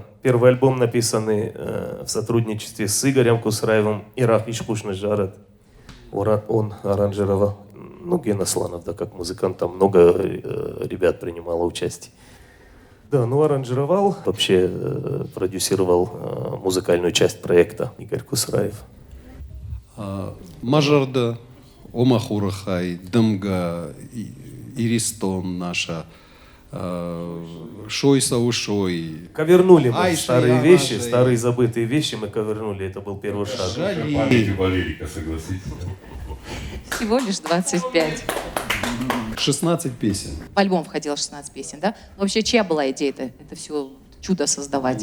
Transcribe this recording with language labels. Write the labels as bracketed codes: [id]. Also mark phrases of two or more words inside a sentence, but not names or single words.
[ru] Первый альбом написанный в сотрудничестве с Игорем Кусраевым и Рафиш Кушнажарат. Он аранжировал. Ну, Гена Сланов, да, как музыкант, там много ребят принимало участие. Да, ну аранжировал, вообще продюсировал музыкальную часть проекта Игорь Кусраев. Мажарда, Омахурахай, Дымга, Иристон наша, Шой Саушой. Ковернули мы Ай, старые Шия, вещи, Мажа, старые забытые вещи мы ковернули, это был первый шаг. Память у Валерика, согласитесь. Всего лишь 25. 16 песен. В альбом входило 16 песен, да? Но вообще, чья была идея это все чудо создавать?